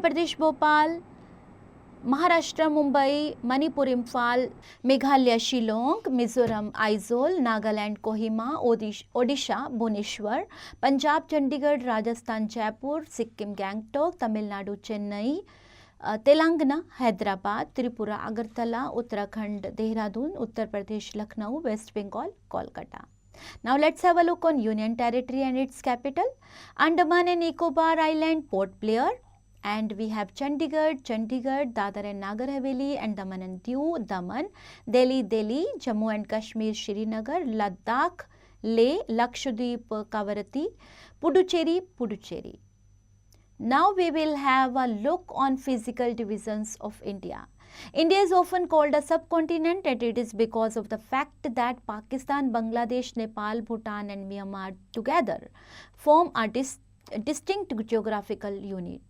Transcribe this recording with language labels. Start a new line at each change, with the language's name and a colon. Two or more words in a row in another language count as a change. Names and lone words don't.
Hindi: प्रदेश भोपाल, महाराष्ट्र मुंबई, मणिपुर इम्फाल, मेघालय शिलोंग, मिजोरम आइजोल, नागालैंड कोहिमा, ओडिशा भुवनेश्वर, पंजाब चंडीगढ़, राजस्थान जयपुर, सिक्किम गैंगटोक, तमिलनाडु चेन्नई, तेलंगाना हैदराबाद, त्रिपुरा अगरतला, उत्तराखंड देहरादून, उत्तर प्रदेश लखनऊ, वेस्ट बंगाल कोलकाता।
English: Now let's have a look on Union Territory and its capital. Andaman and Nicobar Island, Port Blair. And we have Chandigarh, Dadar and Nagar Haveli, and Daman and Diu, Daman, Delhi, Jammu and Kashmir, Srinagar, Ladakh, Leh, Lakshadweep, Kavarati, Puducherry. Now we will have a look on physical divisions of India. India is often called a subcontinent, and it is because of the fact that Pakistan, Bangladesh, Nepal, Bhutan and Myanmar together form a distinct geographical unit.